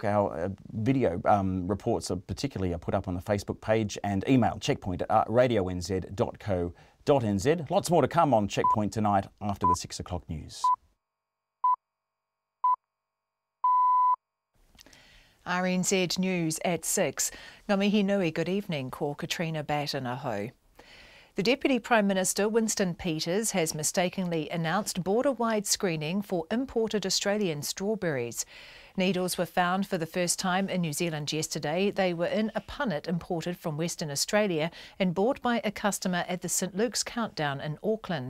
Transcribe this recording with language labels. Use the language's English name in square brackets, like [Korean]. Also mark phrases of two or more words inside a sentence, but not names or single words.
[English] Our video reports are particularly put up on the Facebook page, and email checkpoint@radionz.co.nz. Lots more to come on Checkpoint tonight after the 6 o'clock news. RNZ News at 6. [Māori] Ngā mihi nui, [English] good evening, [Māori] ko Katrina Batten-Aho. [English] The Deputy Prime Minister, Winston Peters, has mistakenly announced border-wide screening for imported Australian strawberries. Needles were found for the first time in New Zealand yesterday. They were in a punnet imported from Western Australia and bought by a customer at the St Luke's Countdown in Auckland.